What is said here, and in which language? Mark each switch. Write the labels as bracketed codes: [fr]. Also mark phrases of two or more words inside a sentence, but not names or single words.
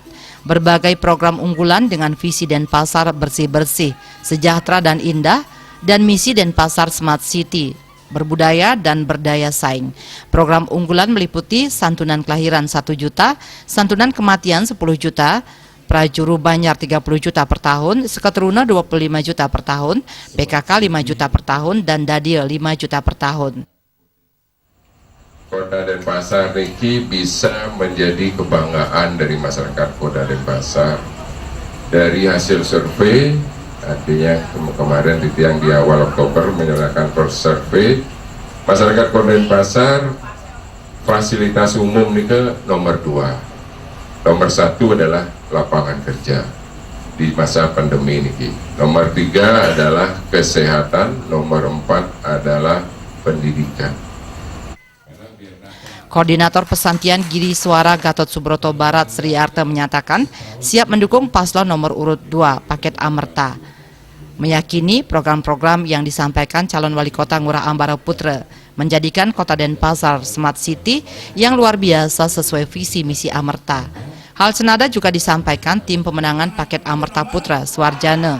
[id] Berbagai program unggulan dengan visi Denpasar bersih-bersih, sejahtera dan indah, dan misi Denpasar [en] Smart City, [id] berbudaya dan berdaya saing. Program unggulan meliputi santunan kelahiran 1 juta, santunan kematian 10 juta, prajuru banyar 30 juta per tahun, seketeruna 25 juta per tahun, PKK 5 juta per tahun, dan dadil 5 juta per tahun. Kota Denpasar Niki bisa menjadi kebanggaan dari masyarakat Kota Denpasar. Dari hasil survei, artinya kemarin yang di awal Oktober menyerahkan survei, masyarakat Kota Denpasar fasilitas umum ini ke nomor 2. Nomor 1 adalah lapangan kerja di masa pandemi ini. Nomor 3 adalah kesehatan, nomor 4 adalah pendidikan. Koordinator Pesantian Giri Suara Gatot Subroto Barat Sri Arte menyatakan siap mendukung paslon nomor urut 2 paket Amerta. Meyakini program-program yang disampaikan calon wali kota Ngurah Ambara Putra menjadikan Kota Denpasar [en] Smart City [id] yang luar biasa sesuai visi misi Amerta. Hal senada juga disampaikan tim pemenangan paket Amerta Putra Suarjana.